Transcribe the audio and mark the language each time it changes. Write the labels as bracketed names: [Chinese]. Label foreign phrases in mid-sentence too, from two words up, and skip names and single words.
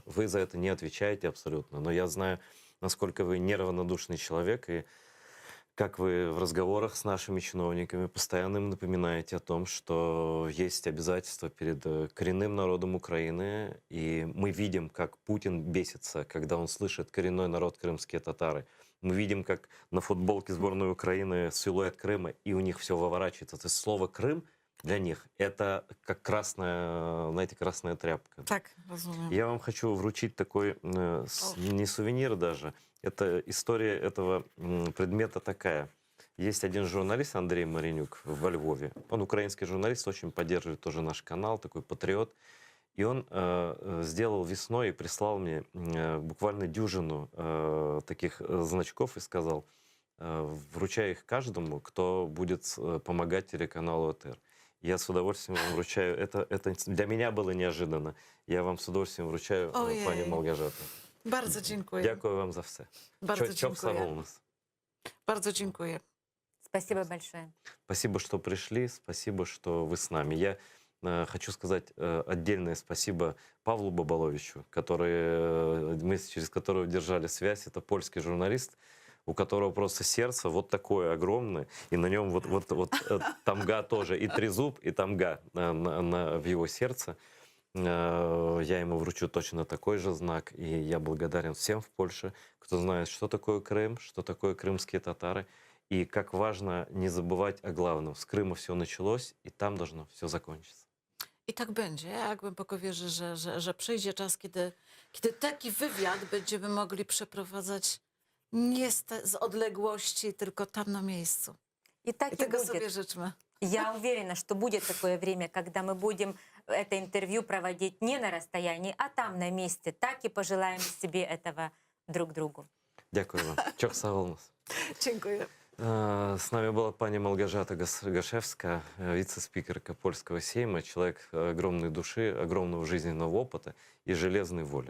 [Russian] Вы за это не отвечаете абсолютно, но я знаю, насколько вы неравнодушный человек, и как вы в разговорах с нашими чиновниками постоянно им напоминаете о том, что есть обязательства перед коренным народом Украины. И мы видим, как Путин бесится, когда он слышит коренной народ крымские татары. Мы видим, как на футболке сборной Украины силуэт Крыма, и у них все выворачивается. То есть слово «Крым» для них — это как красная, знаете, красная тряпка. [Polish] Tak, rozumiem. [Russian] Я вам хочу вручить такой, не сувенир даже, это история этого предмета такая. Есть один журналист, Андрей Маринюк, во Львове. Он украинский журналист, очень поддерживает тоже наш канал, такой патриот. И он сделал весной и прислал мне буквально дюжину таких значков и сказал, вручай их каждому, кто будет помогать телеканалу АТР. Я с удовольствием вам вручаю. Это для меня было неожиданно. Я вам с удовольствием вручаю, Ojej. пані Малгажата. [Polish] Bardzo dziękuję. [Ukrainian] Дякую вам за все. [Polish] Bardzo [Crimean Tatar] Чок [Polish] dziękuję. [Crimean Tatar] Саголнас. [Polish] Bardzo dziękuję. [Russian] Спасибо большое. Спасибо, что пришли, спасибо, что вы с нами. Я хочу сказать отдельное спасибо Павлу Бабаловичу, через которого держали связь. Это польский журналист, у которого просто сердце вот такое огромное, и на нем вот тамга тоже, и трезуб, и тамга в его сердце. Я ему вручу точно такой же знак, и я благодарен всем в Польше, кто знает, что такое Крым, что такое крымские татары, и как важно не забывать о главном. С Крыма все началось, и там должно все закончиться. [Polish] I tak będzie. Ja głęboko wierzę, że przyjdzie czas, kiedy taki wywiad będziemy mogli przeprowadzać nie z odległości, tylko tam na miejscu. [Russian] И так [Polish] I [Russian] и [Polish] tego [Russian] будет. [Polish] sobie życzmy. [Russian] Я уверена, что будет такое время, когда мы будем это интервью проводить не на расстоянии, а там на месте. Так и пожелаем себе этого друг другу. [Ukrainian] Дякую вам. [Crimean Tatar] Чок Саголнас. [Polish] Dziękuję. [Russian] С нами была пани Малгажата Гашевская, вице-спикерка польского сейма, человек огромной души, огромного жизненного опыта и железной воли.